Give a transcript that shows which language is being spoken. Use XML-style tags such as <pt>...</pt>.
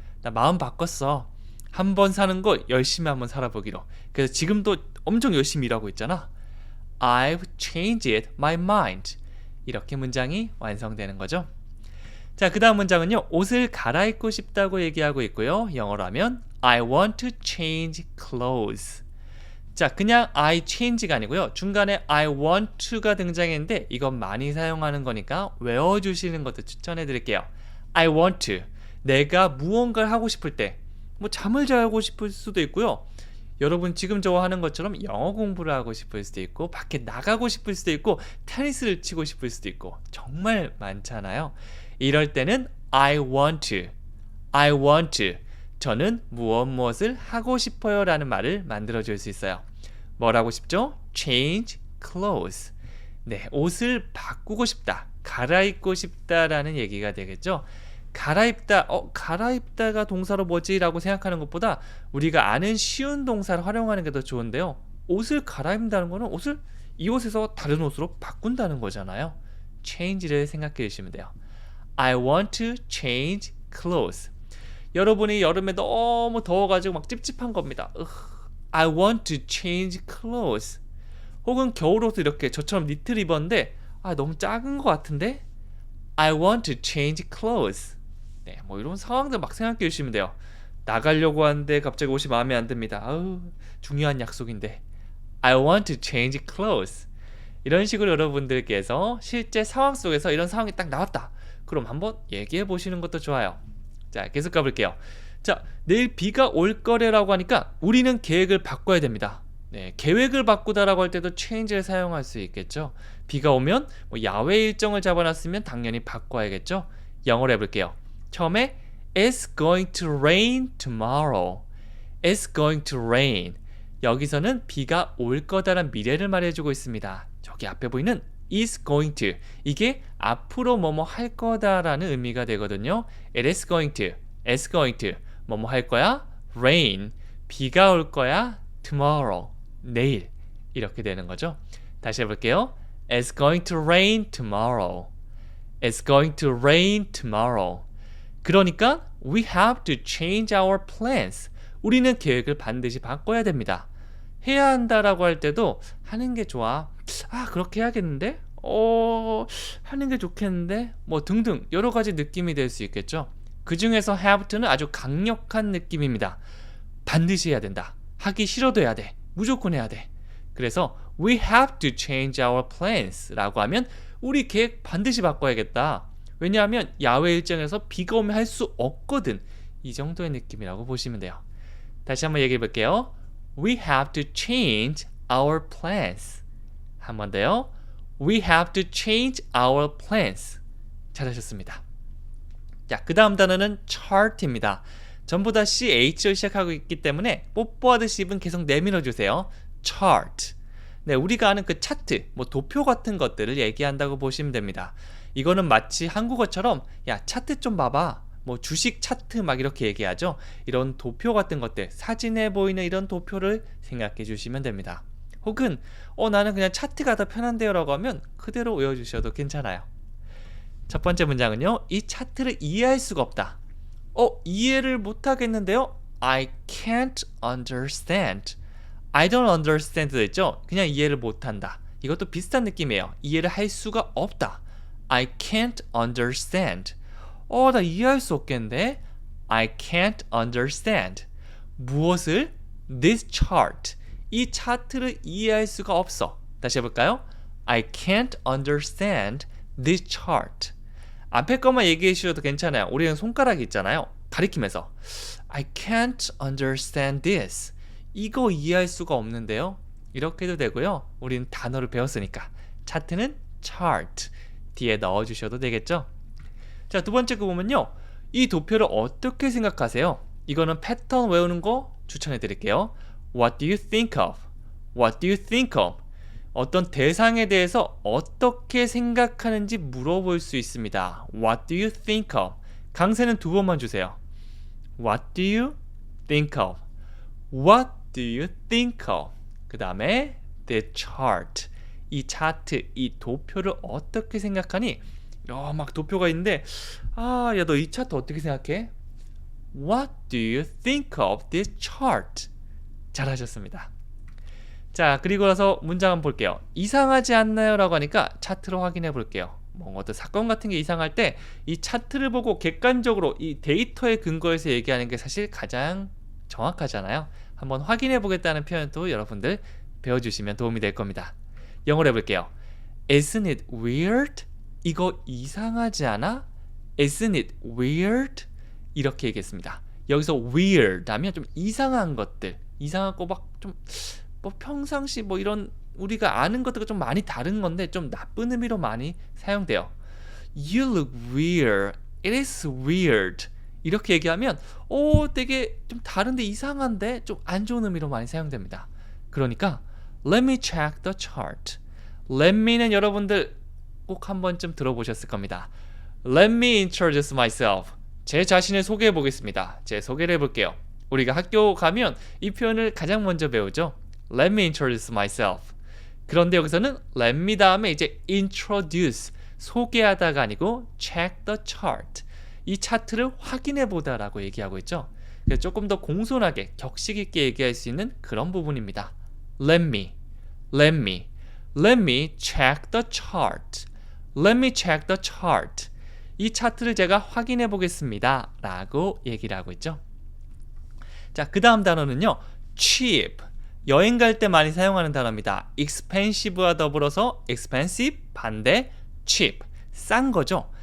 <ko>나 마음 바꿨어. 한 번 사는 거 열심히 한번 살아보기로. 그래서 지금도 엄청 열심히 일하고 있잖아.</ko> <en>I've changed my mind.</en> <ko>이렇게 문장이 완성되는 거죠. 자, 그 다음 문장은요. 옷을 갈아입고 싶다고 얘기하고 있고요. 영어로 하면</ko> <en>I want to change clothes.</en> <ko>자, 그냥 I change가 아니고요. 중간에</ko> <en>I want to</en> <ko>가 등장했는데 이건 많이 사용하는 거니까 외워주시는 것도 추천해 드릴게요.</ko> <en>I want to.</en> <ko>내가 무언가를 하고 싶을 때 뭐 잠을 자고 싶을 수도 있고요. 여러분 지금 저와 하는 것처럼 영어 공부를 하고 싶을 수도 있고 밖에 나가고 싶을 수도 있고 테니스를 치고 싶을 수도 있고 정말 많잖아요. 이럴 때는</ko> <en>I want to, I want to</en> <ko>저는 무엇을 하고 싶어요 라는 말을 만들어 줄 수 있어요. 뭘 하고 싶죠?</ko> <en>Change clothes.</en> <ko>네, 옷을 바꾸고 싶다, 갈아입고 싶다라는 얘기가 되겠죠. 갈아입다, 갈아입다가 동사로 뭐지? 라고 생각하는 것보다 우리가 아는 쉬운 동사를 활용하는 게 더 좋은데요. 옷을 갈아입는다는 거는 옷을 이 옷에서 다른 옷으로 바꾼다는 거잖아요. change를 생각해 주시면 돼요.</ko> <en>I want to change clothes.</en> <ko>여러분이 여름에 너무 더워가지고 막 찝찝한 겁니다.</ko> <en>I want to change clothes.</en> <ko>혹은 겨울옷을 이렇게 저처럼 니트를 입었는데 너무 작은 것 같은데</ko> <en>I want to change clothes.</en> <ko>네, 뭐 이런 상황들 막 생각해 주시면 돼요. 나가려고 하는데 갑자기 옷이 마음에 안 듭니다. 중요한 약속인데</ko> <en>I want to change clothes.</en> <ko>이런 식으로 여러분들께서 실제 상황 속에서 이런 상황이 딱 나왔다. 그럼 한번 얘기해 보시는 것도 좋아요. 자, 계속 가볼게요. 자, 내일 비가 올 거래라고 하니까 우리는 계획을 바꿔야 됩니다. 네, 계획을 바꾸다라고 할 때도 change를 사용할 수 있겠죠. 비가 오면 뭐 야외 일정을 잡아놨으면 당연히 바꿔야겠죠. 영어로 해볼게요. 처음에</ko> <en>It's going to rain tomorrow. It's going to rain.</en> <ko>여기서는 비가 올 거다라는 미래를 말해주고 있습니다. 저기 앞에 보이는 is going to, 이게 앞으로 뭐뭐 할 거다라는 의미가 되거든요.</ko> <en>It is going to, it's going to</en> <ko>뭐뭐 할 거야,</ko> <en>rain,</en> <ko>비가 올 거야,</ko> <en>tomorrow,</en> <ko>내일. 이렇게 되는 거죠. 다시 해볼게요.</ko> <en>It's going to rain tomorrow. It's going to rain tomorrow.</en> <ko>그러니까</ko> <en>we have to change our plans.</en> <ko>우리는 계획을 반드시 바꿔야 됩니다. 해야 한다라고 할 때도 하는 게 좋아. 그렇게 해야겠는데? 하는 게 좋겠는데? 뭐 등등 여러 가지 느낌이 될 수 있겠죠. 그 중에서 have to는 아주 강력한 느낌입니다. 반드시 해야 된다. 하기 싫어도 해야 돼. 무조건 해야 돼. 그래서</ko> <en>we have to change our plans</en> <ko>라고 하면 우리 계획 반드시 바꿔야겠다. 왜냐하면 야외 일정에서 비가 오면 할 수 없거든. 이 정도의 느낌이라고 보시면 돼요. 다시 한번 얘기해 볼게요.</ko> <en>We have to change our plans.</en> <ko>한 번 더요.</ko> <en>We have to change our plans.</en> <ko>잘하셨습니다. 자, 그 다음 단어는 chart입니다. 전부 다 CH로 시작하고 있기 때문에 뽀뽀하듯이 입은 계속 내밀어 주세요.</ko> <en>chart.</en> <ko>네, 우리가 아는 그 차트, 뭐 도표 같은 것들을 얘기한다고 보시면 됩니다. 이거는 마치 한국어처럼 야, 차트 좀 봐봐. 뭐 주식 차트 막 이렇게 얘기하죠. 이런 도표 같은 것들, 사진에 보이는 이런 도표를 생각해 주시면 됩니다. 혹은 나는 그냥 차트가 더 편한데요 라고 하면 그대로 외워주셔도 괜찮아요. 첫 번째 문장은요. 이 차트를 이해할 수가 없다. 이해를 못하겠는데요.</ko> <en>I can't understand. I don't understand도 있죠.</en> <ko>그냥 이해를 못한다. 이것도 비슷한 느낌이에요. 이해를 할 수가 없다.</ko> <en>I can't understand.</en> <ko>나 이해할 수 없겠는데?</ko> <en>I can't understand.</en> <ko>무엇을?</ko> <en>This chart.</en> <ko>이 차트를 이해할 수가 없어. 다시 해볼까요?</ko> <en>I can't understand this chart.</en> <ko>앞에 것만 얘기해 주셔도 괜찮아요. 우리는 손가락이 있잖아요. 가리키면서</ko> <en>I can't understand this.</en> <ko>이거 이해할 수가 없는데요. 이렇게 해도 되고요. 우리는 단어를 배웠으니까 차트는 chart 뒤에 넣어주셔도 되겠죠. 자, 두 번째 거 보면요. 이 도표를 어떻게 생각하세요? 이거는 패턴 외우는 거 추천해 드릴게요.</ko> <en>What do you think of? What do you think of?</en> <ko>어떤 대상에 대해서 어떻게 생각하는지 물어볼 수 있습니다.</ko> <en>What do you think of?</en> <ko>강세는 두 번만 주세요.</ko> <en>What do you think of? What do you think of?</en> <ko>그 다음에</ko> <en>the chart.</en> <ko>이 차트, 이 도표를 어떻게 생각하니? 막 도표가 있는데 야, 너 이 차트 어떻게 생각해?</ko> <en>What do you think of this chart?</en> <ko>잘하셨습니다. 자, 그리고 나서 문장 한번 볼게요. 이상하지 않나요? 라고 하니까 차트로 확인해 볼게요. 뭐 어떤 사건 같은 게 이상할 때 이 차트를 보고 객관적으로 이 데이터에 근거해서 얘기하는 게 사실 가장 정확하잖아요. 한번 확인해 보겠다는 표현도 여러분들 배워주시면 도움이 될 겁니다. 영어로 해볼게요.</ko> <en>Isn't it weird?</en> <ko>이거 이상하지 않아?</ko> <en>Isn't it weird?</en> <ko>이렇게 얘기했습니다. 여기서 weird 하면 좀 이상한 것들, 이상하고 막 좀 뭐 평상시 뭐 이런 우리가 아는 것들과 좀 많이 다른 건데 좀 나쁜 의미로 많이 사용돼요.</ko> <en>You look weird. It is weird.</en> <ko>이렇게 얘기하면 되게 좀 다른데 이상한데 좀 안 좋은 의미로 많이 사용됩니다. 그러니까</ko> <en>Let me check the chart.</en> <ko>Let me는 여러분들 꼭 한 번쯤 들어보셨을 겁니다.</ko> <en>Let me introduce myself.</en> <ko>제 자신을 소개해 보겠습니다. 제 소개를 해볼게요. 우리가 학교 가면 이 표현을 가장 먼저 배우죠.</ko> <en>Let me introduce myself.</en> <ko>그런데 여기서는 let me 다음에 이제 introduce, 소개하다가 아니고</ko> <en>check the chart.</en> <ko>이 차트를 확인해 보다라고 얘기하고 있죠. 그래서 조금 더 공손하게 격식 있게 얘기할 수 있는 그런 부분입니다.</ko> <en>Let me, let me, let me check the chart. Let me check the chart.</en> <ko>이 차트를 제가 확인해 보겠습니다. 라고 얘기를 하고 있죠. 자, 그 다음 단어는요. cheap. 여행 갈 때 많이 사용하는 단어입니다. expensive와 더불어서 expensive 반대 cheap. 싼 거죠.</ko>